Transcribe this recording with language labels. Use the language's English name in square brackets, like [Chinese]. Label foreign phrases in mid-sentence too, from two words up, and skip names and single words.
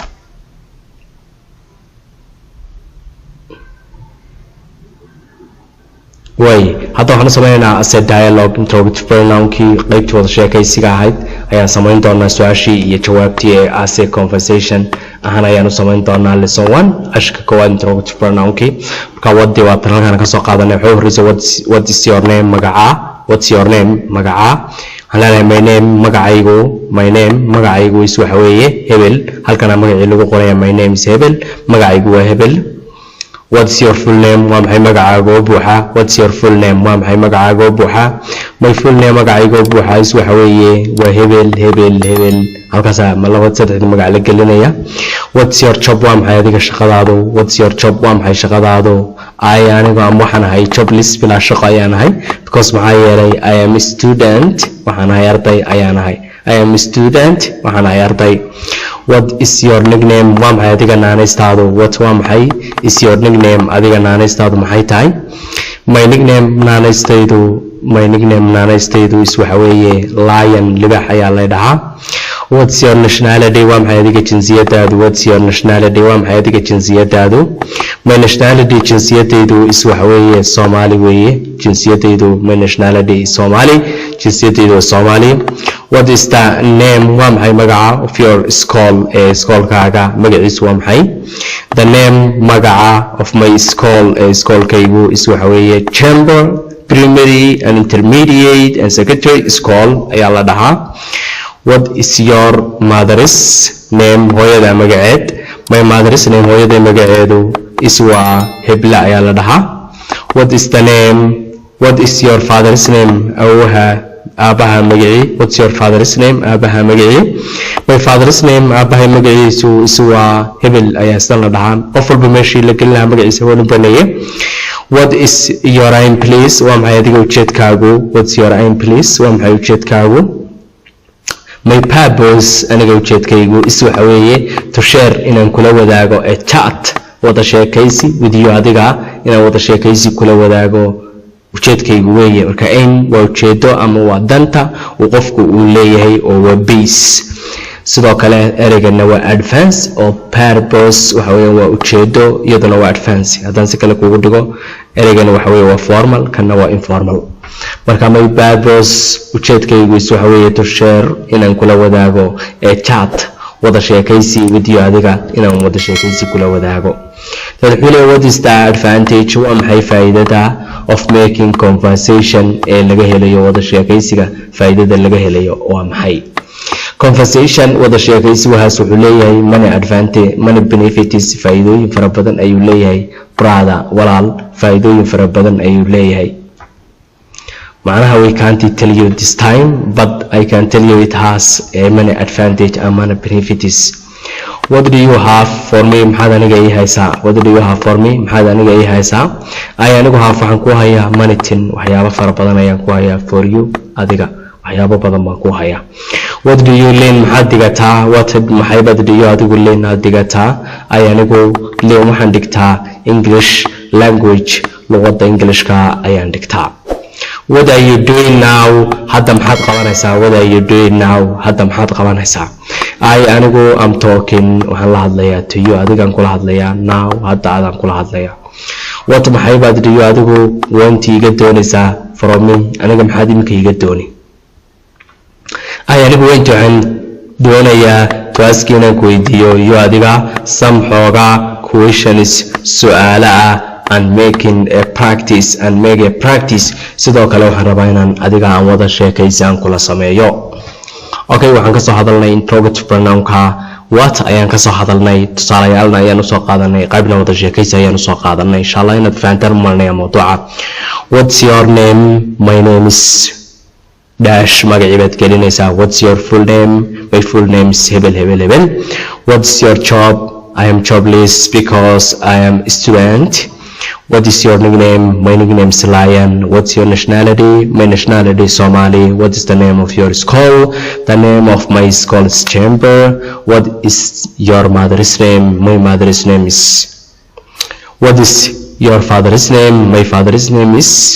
[Somali] hadda waxaan sameeynaa [English] as a dialogue interrogative pronoun- [Somali] kii qaybtii wada sheekaysiga ahayd ayaan samayn doonaa su-aashii iyo jawaabtii ee [English] as a conversation [Somali] ahaan ayaan u samayn doonaa lesson 1 ashka koowaad [English] interrogative pronoun- [Somali] kii marka wadii waa tan halkaan ka soo qaadanay wuxuu horreysay [English] what is your name [Somali] magaca [English] what's your name [Somali] magaca waxaan leenahay [English] my name [Somali] magacaygu is waxa weeye hebel halkana magacii lagu qoraya [English] my name is hebel [Somali] magacaygu waa hebel [English] what's your full name [Somali] waa maxay magacaaga oo buuxa what's [English] your full name [Somali] waa maxay magacaaga oo buuxa [English] my full name [Somali] magacayga oo buuxa is waxa weeye waa hebel halkaas ma laba saddex magac la gelinaya [English] what's your job [Somali] waa maxay adiga shaqadaadu [English] what's your job [Somali] waa maxay shaqadaadu aniga waxaan ahay jobless bila shaqo ayaan ahay because maxaa yeelay [English] I am a student [Somali] waxaan ahay arday ayaan ahay [English] I am a student [Somali] waxaan ahay arday [English] what is your nickname [Somali] waa maxay adiga naanaystaadu what waa maxay [English] is your nickname [Somali] adiga naanaystaadu maxay tahay [English] my nickname [Somali] naanaystaydu is waxa weeye lion libax ayaa la dhahaa [English] what's your nationality [Somali] waa maxay adiga jinsiyadaadu [English] what's your nationality [Somali] waa maxay adiga jinsiyadaadu [English] my nationality [Somali] jinsiyadaydu is waxa weeye Soomaali weeye jinsiyadaydu [English] my nationality is Somali [Somali] jinsiyadaydu waa Somali [English] what is the name [Somali] waa maxay magaca [English] of your school [Somali] schoolkaaga magaciisu waa maxay [English] the name [Somali] magaca [English] of my school [Somali] schoolkaygu is waxa weeye Chamber Primary and Intermediate and Secondary School ayaa la dhahaa [English] what is your mother's name [Somali] hooyada magaceed [English] my mother's name [Somali] hooyada magaceedu is waa hebla ayaa la dhahaa [English] what is the name what is your father's name [Somali] aabaha magaci [English] what's your father's name [Somali] aabaha magaci [English] my father's name [Somali] aabaha magaciisu is waa hebel ayaa isla la dhahaa qof walba meeshii la gelin lahaa magaciisa waa baneeyay [English] what is your aim please [Somali] waa maxay adiga ujeedkaagu [English] what's your aim please [Somali] waa maxay ujeedkaagu [English] my purpose [Somali] aniga ujeedkaygu is waxa weeye [English] to share [Somali] inaan kula wadaago [English] a chat [Somali] wada sheekaysi [English] with you [Somali] adiga inaan wada sheekaysi kula wadaago ujeedkaygu weeye marka aim waa ujeedo ama waa danta uu qofku uu leeyahay oo waa base sidoo kale ereyna waa advance oo purpose waxa weeye waa ujeedo iyaduna waa advance haddaan si kale kugu dhigo ereyna waxa weeye waa formal kana waa informal marka [English] my purpose [Somali] ujeedkaygu is waxa weeye [English] to share [Somali] inaan kula wadaago [English] a chat [Somali] wada sheekaysi [English] with you [Somali] adiga inaan wada sheekaysi kula wadaago tadxule [English] what is the advantage [Somali] wa maxay faa'iidada [English] of making conversation [Somali] ee laga helayo wada sheekaysiga faa'iidada laga helayo waa maxay conversation wada sheekaysi waxa uu leeyahay [English] many advantage many benefits [Somali] faa'iidooyin fara badan ayuu leeyahay brother walaal faa'iidooyin fara badan ayuu leeyahay [English] macnaha we can't tell you this time but I can tell you it has a many advantage and many benefits what do you have for me [Somali] maxaad aniga ii haysaa [English] what do you have for me [Somali] maxaad aniga ii haysaa anigu waxaan ku hayaa [English] many things [Somali] waxyaabo fara badan ayaan ku hayaa [English] for you [Somali] adiga waxyaabo badan baan ku hayaa [English] what do you learn [Somali] maxaad digataa what maxay bad [English] do you [Somali] adigu learn aad digataa anigu learn waxaan dhigtaa [English] English language [Somali] luqadda Englishka ayaan dhigtaa [English] what are you doing now [Somali] hadda maxaad qabanaysaa [English] what are you doing now [Somali] hadda maxaad qabanaysaa anigu [English] am talking [Somali] waxaan la hadlayaa [English] to you [Somali] adigaan kula hadlayaa now hadda adaan kula hadlayaa what maxay bad [English] do you [Somali] adigu want iga doonaysaa from me aniga maxaad imika iga dooni anigu waxaan doonayaa taaskin aan ku weydiiyo iyo adiga some xooga questions su'aala [English] and making a practice and make a practice [Somali] sidoo kale waxaan rabaa inaan adiga aan wada sheekaysan kula sameeyo okay waxaan ka soo hadalnay [English] interrogative pronoun- [Somali] ka what ayaan ka soo hadalnay tusaalayaalna ayaan u soo qaadanay qaybna wada sheekaysi ayaan u soo qaadanay [Arabic] insha Allah [Somali] inaad fahantaan marnaya [English] mawduuca what's your name my name is dash [Somali] magaciibaad gelinaysaa [English] what's your full name my full name is hebel hebel hebel what's your job I am jobless because I am a student what is your nickname my nickname is Lion what's your nationality my nationality is Somali what is the name of your school the name of my school is Chamber what is your mother's name my mother's name is what is your father's name my father's name is